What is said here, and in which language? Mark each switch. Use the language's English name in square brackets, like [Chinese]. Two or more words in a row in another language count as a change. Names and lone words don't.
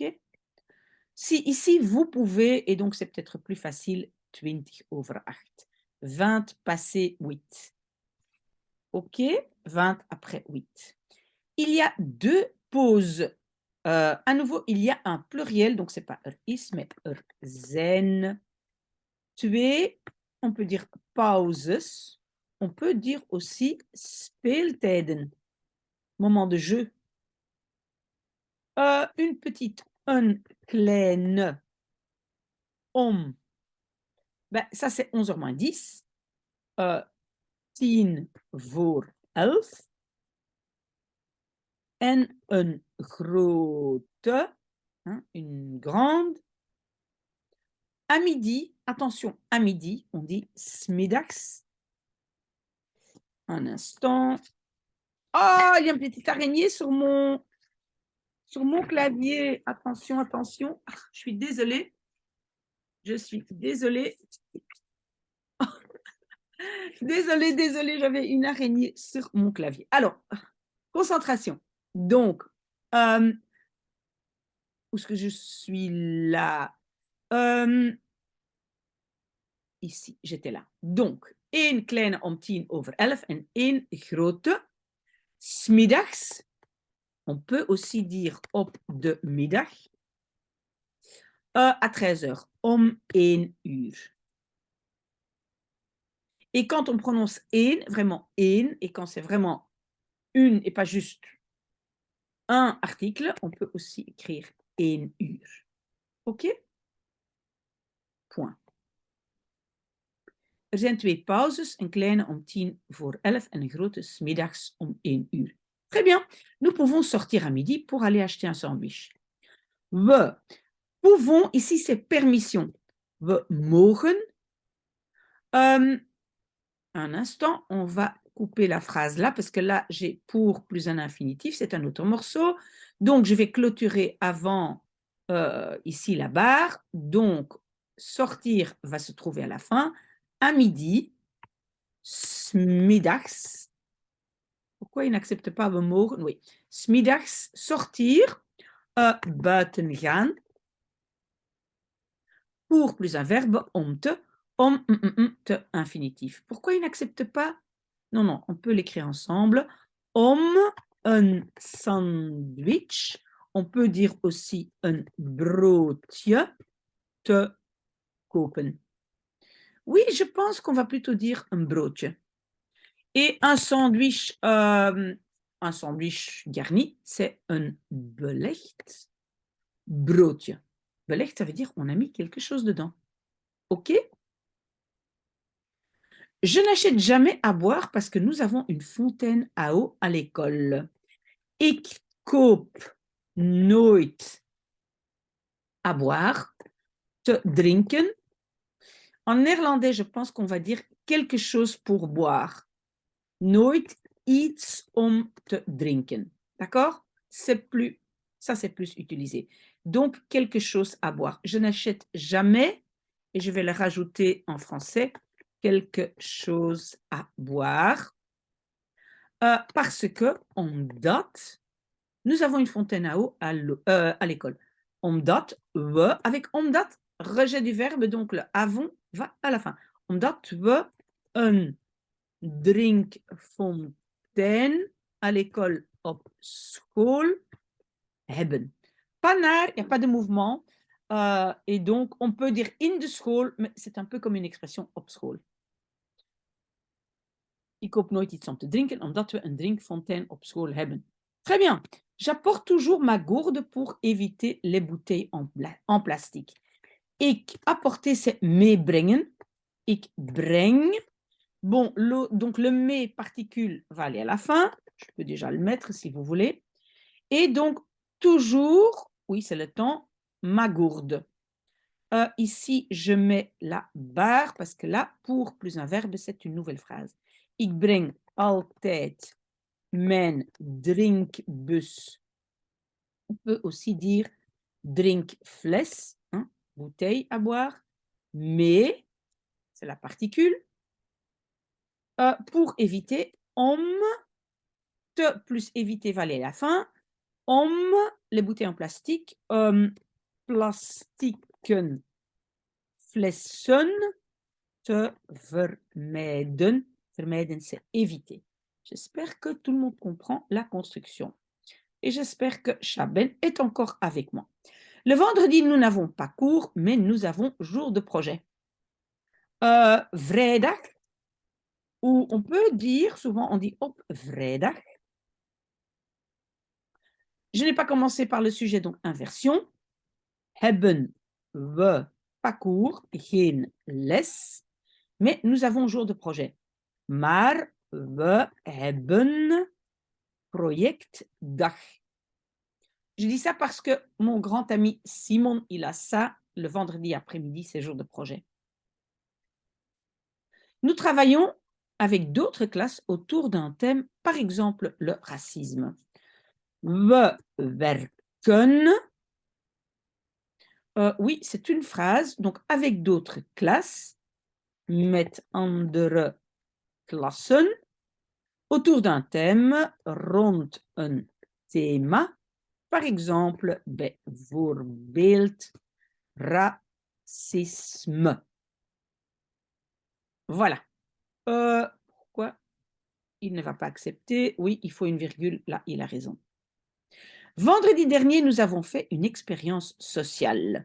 [French] Si ici, vous pouvez, et donc c'est peut-être plus facile, 20:08. 20 passé 8. OK? 20 après 8. Il y a deux pauses. À nouveau, il y a un pluriel, donc ce n'est pas is, mais zijn. [Dutch] Twee, [French] on peut dire pauses. On peut dire aussi speeltijden, moment de jeu. Une petite, [Dutch] een kleine, om. [French] Ben, ça, c'est 11h moins 10. 10:11. [Dutch] En een grote, [French] hein, une grande. À midi, attention, à midi, on dit [Dutch] 's middags. [French] Un instant. Ah, il y a une petite araignée sur mon clavier. Attention, attention. Je suis désolée. Je suis désolée. Désolée, j'avais une araignée sur mon clavier. Alors, concentration. Donc, où est-ce que je suis là? Ici, j'étais là. Donc, [Dutch] één kleine om 10:11 en één grote. 's middags. [French] On peut aussi dire [Dutch] op de middag. [French] À 13h, [Dutch] om 1h. [French] Et quand on prononce één, vraiment één, et quand c'est vraiment une et pas juste un article, on peut aussi écrire [Dutch] 1 uur. [French] OK? Point. [Dutch] Er zijn twee pauzes, een kleine om 10:11 en een grote 's middags om 1 uur. [French] Très bien. Nous pouvons sortir à midi pour aller acheter un sandwich. We pouvons, ici c'est permission. [Dutch] We mogen. [French] Un instant, on va couper la phrase là, parce que là, j'ai pour plus un infinitif, c'est un autre morceau. Donc, je vais clôturer avant ici la barre. Donc, sortir va se trouver à la fin. À midi, [Dutch] 's middags. [French] Pourquoi il n'accepte pas [Dutch] we mogen? [French] Oui. [Dutch] 's middags, sortir, buiten gaan. [French] Pour plus un verbe, te infinitif. Pourquoi il n'accepte pas? Non, non, on peut l'écrire ensemble. [Dutch] Om een sandwich. [French] On peut dire aussi [Dutch] een broodje te kopen. [French] Oui, je pense qu'on va plutôt dire un broodje. Et un sandwich garni, c'est un [Dutch] belegd broodje. Belegd, [French] ça veut dire on a mis quelque chose dedans. OK? Je n'achète jamais à boire parce que nous avons une fontaine à eau à l'école. [Dutch] Ik koop nooit [French] à boire, [Dutch] te drinken. [French] En néerlandais, je pense qu'on va dire quelque chose pour boire. [Dutch] Nooit iets om te drinken. [French] D'accord? Ça, c'est plus utilisé. Donc, quelque chose à boire. Je n'achète jamais, et je vais le rajouter en français, quelque chose à boire. Parce que, omdat, nous avons une fontaine à eau à l'école. [Dutch] Omdat, we, [French] avec omdat, rejet du verbe, donc le avons va à la fin. [Dutch] Omdat we een drinkfontein [French] à l'école [Dutch] op school hebben. [French] Pas naar, il n'y a pas de mouvement. Et donc, on peut dire [English] in the school, [French] mais c'est un peu comme une expression [Dutch] op school. Ik koop nooit iets om te drinken, omdat we een drinkfontein op school hebben. [French] Très bien. J'apporte toujours ma gourde pour éviter les bouteilles en plastique. [Dutch] Ik [French] apporter, c'est [Dutch] meebrengen. Ik breng. [French] Bon, donc le mais particule va aller à la fin. Je peux déjà le mettre si vous voulez. Et donc, toujours, oui, c'est le temps, ma gourde. Ici, je mets la barre parce que là, pour plus un verbe, c'est une nouvelle phrase. [Dutch] Ik breng altijd mijn drinkbus. [French] On peut aussi dire drinkfles, hein, bouteille à boire, mais, c'est la particule, pour éviter om, te plus éviter va aller à la fin, om, les bouteilles en plastique, [Dutch] plastieken flessen, te vermijden. Vermijden, [French] c'est éviter. J'espère que tout le monde comprend la construction. Et j'espère que Chaben est encore avec moi. Le vendredi, nous n'avons pas cours, mais nous avons jour de projet. Vrijdag, ou on peut dire, souvent on dit [Dutch] op vrijdag. [French] Je n'ai pas commencé par le sujet, donc inversion. [Dutch] Hebben we [French] pas cours, [Dutch] geen les, [French] mais nous avons jour de projet. [Dutch] Maar we hebben projectdag. [French] Je dis ça parce que mon grand ami Simon, il a ça le vendredi après-midi, c'est jour de projet. Nous travaillons avec d'autres classes autour d'un thème, par exemple le racisme. [Dutch] We werken. [French] Oui, c'est une phrase, donc avec d'autres classes, [Dutch] met andere klassen, [French] autour d'un thème, [Dutch] rond een thema, [French] par exemple, bijvoorbeeld racisme. Voilà. Pourquoi il ne va pas accepter? Oui, il faut une virgule. Là, il a raison. Vendredi dernier, nous avons fait une expérience sociale.